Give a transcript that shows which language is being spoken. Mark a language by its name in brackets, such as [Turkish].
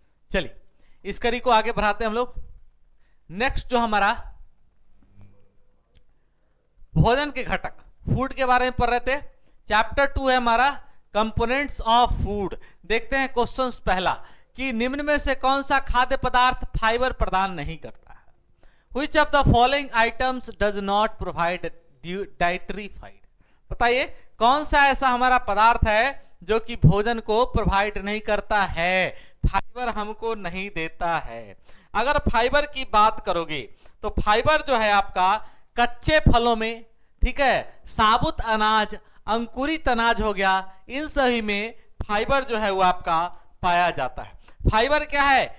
[Hindi] चलिए इस कड़ी को आगे बढ़ाते हैं हम लोग। नेक्स्ट जो हमारा भोजन के घटक फूड के बारे में पढ़ रहे थे, चैप्टर 2 है हमारा कंपोनेंट्स ऑफ फूड। देखते हैं क्वेश्चंस पहला कि निम्न में से कौन सा खाद्य पदार्थ फाइबर प्रदान नहीं करता है? [English] Which of the following items does not provide dietary fiber? [Hindi] बताइए कौन सा ऐसा हमारा पदार्थ है जो कि भोजन को प्रोवाइड नहीं करता है, फाइबर हमको नहीं देता है। अगर फाइबर की बात करोगे तो फाइबर जो है आपका कच्चे फलों में, ठीक है, साबुत अनाज, अंकुरित अनाज हो गया, इन सभी में फाइबर जो है वो आपका पाया जाता है। फाइबर क्या है?